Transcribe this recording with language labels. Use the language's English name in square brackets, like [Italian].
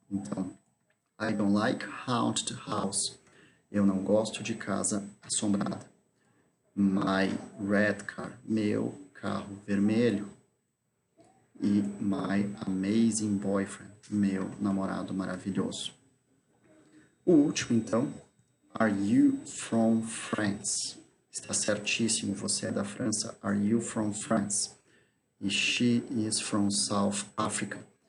[English] Então, I don't like haunted house. [Portuguese] Eu não gosto de casa assombrada. [English] My red car, [Portuguese] meu carro vermelho. E [English] my amazing boyfriend, [Portuguese] meu namorado maravilhoso. [English] O último, então, are you from France? [Portuguese] Está certíssimo, você é da França. [English] Are you from France? E she is from South Africa.